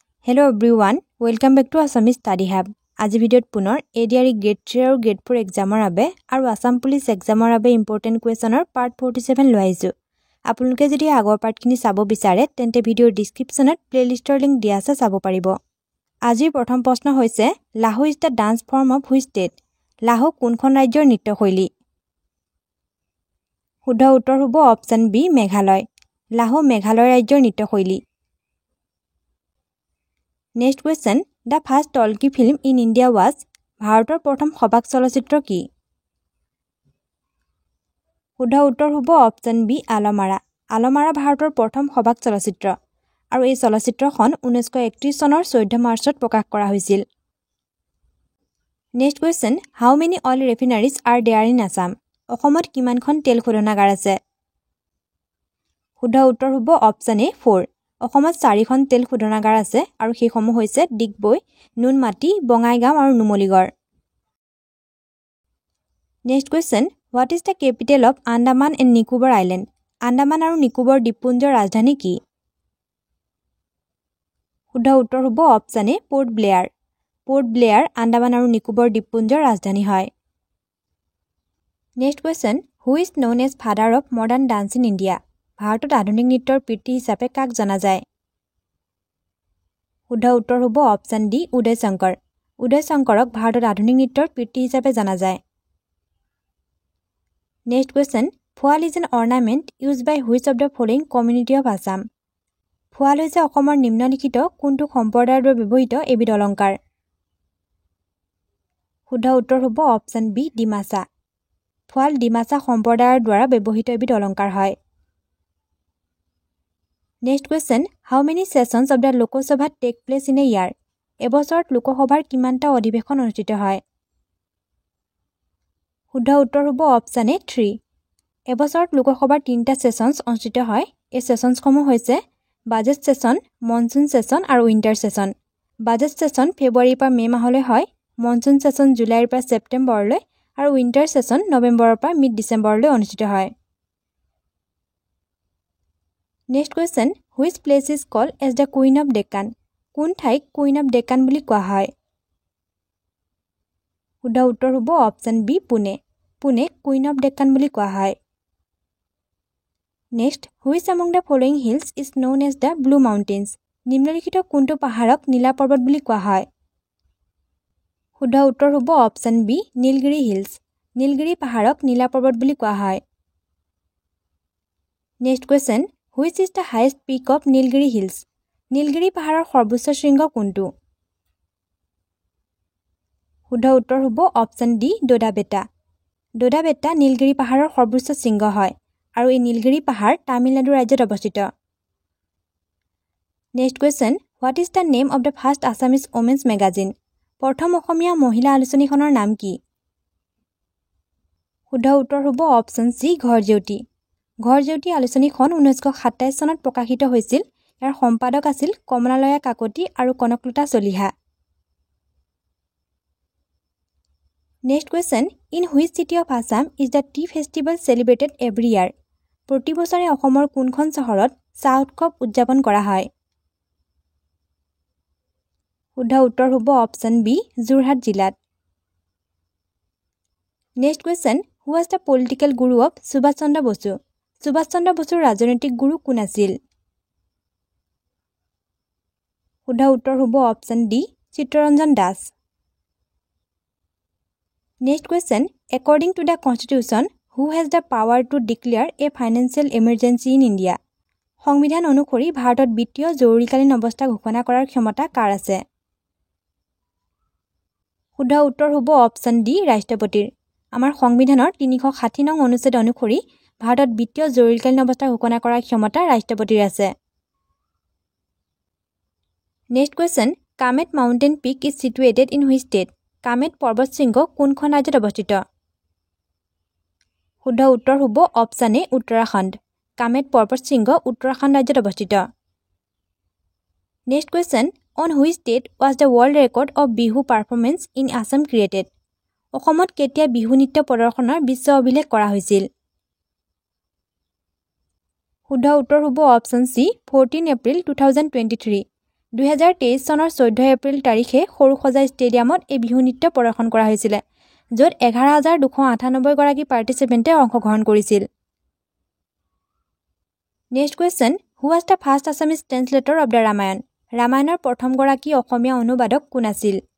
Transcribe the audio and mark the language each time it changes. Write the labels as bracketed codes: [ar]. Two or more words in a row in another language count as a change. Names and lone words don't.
[en] Hello everyone, welcome back to Assamese Study Hub. [as] আজি ভিডিঅ'ত পুনৰ ADRE Grade 3 আৰু Grade 4 এক্সামৰ বাবে আৰু আসাম পুলিচ এক্সামৰ বাবে [en] important question [as] পাৰ্ট 47 লৈ আহিছো। আপোনালোকে যদি আগৰ পাৰ্টখিনি চাব বিচাৰে তেন্তে ভিডিঅ'ৰ [en] description playlist link [as] দিয়া আছে চাব পাৰিব। আজিৰ প্ৰথম প্ৰশ্ন হৈছে [en] Laho is the dance form of which state? [as] লাহো কোনখন ৰাজ্যৰ নৃত্যশৈলী? শুদ্ধ উত্তৰ হ'ব [en] option B [as] মেঘালয়। লাহো মেঘালয় ৰাজ্যৰ নৃত্যশৈলী। [en] Next question, the first talkie film in India was [as] ভাৰতৰ প্ৰথম সবাক চলচ্চিত্ৰ কি? শুদ্ধ উত্তৰ হ'ব [en] option B [as] আলমাৰা। আলমাৰা ভাৰতৰ প্ৰথম সবাক চলচ্চিত্ৰ আৰু এই চলচ্চিত্ৰখন 1931 চনৰ 14 মাৰ্চত প্ৰকাশ কৰা হৈছিল। [en] Next question, how many oil refineries are there in Assam? [as] অসমত কিমানখন তেল শোধনাগাৰ আছে? শুদ্ধ উত্তৰ হ'ব [en] option A [as] 4। অসমত 4খন তেল শোধনাগাৰ আছে আৰু সেইসমূহ হৈছে ডিগবৈ, নুনমাটি, বঙাইগাঁও আৰু নুমলীগড়। [en] Next question, what is the capital of Andaman and Nicobar Island? [as] আন্দামান আৰু নিকোবৰ দ্বীপপুঞ্জৰ ৰাজধানী কি? শুদ্ধ উত্তৰ হ'ব [en] option A [as] পোৰ্ট ব্লেয়াৰ। পোৰ্ট ব্লেয়াৰ আন্দামান আৰু নিকোবৰ দ্বীপপুঞ্জৰ ৰাজধানী হয়। [en] Next question, who is known as father of modern dance in India? [as] ভাৰতত আধুনিক নৃত্যৰ পিতৃ হিচাপে কাক জনা যায়? শুদ্ধ উত্তৰ হ'ব [en] option D [as] উদয় শংকৰ। উদয় শংকৰক ভাৰতত আধুনিক নৃত্যৰ পিতৃ হিচাপে জনা যায়। [en] Next question, ফুৱাল is an ornament used by which of the following community of Assam? [as] ফুৱাল হৈছে অসমৰ নিম্নলিখিত কোনটো সম্প্ৰদায়ৰ দ্বাৰা ব্যৱহৃত এবিধ অলংকাৰ? শুদ্ধ উত্তৰ হ'ব [en] option B [as] ডিমাছা। ফুৱাল ডিমাছা সম্প্ৰদায়ৰ দ্বাৰা ব্যৱহৃত এবিধ অলংকাৰ হয়। [en] Next question, how many sessions of the Lok Sabha take place in a year? [as] এবছৰত লোকসভাৰ কিমানটা অধিৱেশন অনুষ্ঠিত হয়? শুদ্ধ উত্তৰ হ'ব [en] option A [as] 3। এবছৰত লোকসভাৰ 3টা সেশনছ অনুষ্ঠিত হয়। এই সেশনছসমূহ হৈছে [en] budget session, monsoon session [as] আৰু [en] winter session. budget session [as] ফেব্ৰুৱাৰীৰ পৰা মে মাহলৈ হয়, [en] monsoon session [as] জুলাইৰ পৰা ছেপ্টেম্বৰলৈ আৰু [en] winter session [as] নৱেম্বৰৰ পৰা [en] mid December [as] অনুষ্ঠিত হয়। [en] Next question, which place is called as the Queen of Deccan? [as] কোন ঠাইক [en] Queen of Deccan [as] বুলি কোৱা হয়? শুদ্ধ উত্তৰ হ'ব [en] option B [as] পুনে। পুনে [en] Queen of Deccan [as] বুলি কোৱা হয়। [en] Next, which among the following hills is known as the Blue Mountains? [as] নিম্নলিখিত কোনটো পাহাৰক নীলা পৰ্বত বুলি কোৱা হয়? শুদ্ধ উত্তৰ হ'ব [en] option B [as] নীলগিৰি হিলছ। নীলগিৰি পাহাৰক নীলা পৰ্বত বুলি কোৱা হয়। [en] Next question, which is the highest peak of Nilgiri Hills? [as] নীলগিৰি পাহাৰৰ সৰ্বোচ্চ শৃংগ কোনটো? শুদ্ধ উত্তৰ হ'ব [en] option D [as] ডোডাবেটা। ডোডাবেটা নীলগিৰি পাহাৰৰ সৰ্বোচ্চ শৃংগ হয় আৰু এই নীলগিৰি পাহাৰ তামিলনাডু ৰাজ্যত অৱস্থিত। [en] Next question, what is the name of the first Assamese women's magazine? [as] প্ৰথম অসমীয়া মহিলা আলোচনীখনৰ নাম কি? শুদ্ধ উত্তৰ হ'ব [en] option C [as] ঘৰজেউতি। ঘৰজেউতি আলোচনীখন 1927 চনত প্ৰকাশিত হৈছিল। ইয়াৰ সম্পাদক আছিল কমলালয়া কাকতি আৰু কনকলতা চলিহা। [en] Next question, in which city of Assam is the tea festival celebrated every year? [as] প্ৰতি বছৰে অসমৰ কোনখন চহৰত চাহ উৎসৱ উদযাপন কৰা হয়? শুদ্ধ উত্তৰ হ'ব [en] option B [as] যোৰহাট জিলাত। [en] Next question, who was the political guru of সুভাষ চন্দ্ৰ বসু? [as] সুভাষ চন্দ্ৰ বসুৰ ৰাজনৈতিক গুৰু কোন আছিল? শুদ্ধ উত্তৰ হ'ব [en] option D [as] চিত্তৰঞ্জন দাস। [en] Next question, according to the constitution, who has the power to declare a financial emergency in India? [as] সংবিধান অনুসৰি ভাৰতত বিত্তীয় জৰুৰীকালীন অৱস্থা ঘোষণা কৰাৰ ক্ষমতা কাৰ আছে? শুদ্ধ উত্তৰ হ'ব [en] option D [as] ৰাষ্ট্ৰপতিৰ। আমাৰ সংবিধানৰ 360 নং অনুচ্ছেদ অনুসৰি ভাৰতত বিত্তীয় জৰুৰীকালীন অৱস্থা ঘোষণা কৰাৰ ক্ষমতা ৰাষ্ট্ৰপতিৰ আছে। [en] Next question, Kamet mountain peak is situated in which state? [as] কামেট পৰ্বত শৃংগ কোনখন ৰাজ্যত অৱস্থিত? শুদ্ধ উত্তৰ হ'ব [en] option A [as] উত্তৰাখণ্ড। কামেট পৰ্বত শৃংগ উত্তৰাখণ্ড ৰাজ্যত অৱস্থিত। [en] Next question, on which date was the world record of বিহু performance in Assam created? [as] অসমত কেতিয়া বিহু নৃত্য প্ৰদৰ্শনৰ বিশ্ব অভিলেখ কৰা হৈছিল? শুদ্ধ উত্তৰ হ'ব [en] option C [as] 14 এপ্ৰিল 2023। 2023 চনৰ 14 এপ্ৰিল তাৰিখে সৰুসজাই ষ্টেডিয়ামত এই বিহু নৃত্য প্ৰদৰ্শন কৰা হৈছিল য'ত 11,298 গৰাকী পাৰ্টিচিপেণ্টে অংশগ্ৰহণ কৰিছিল [en] Next question who was the first Assamese translator of the Ramayana [as] ৰামায়ণৰ প্ৰথম গৰাকী অসমীয়া অনুবাদক কোন আছিল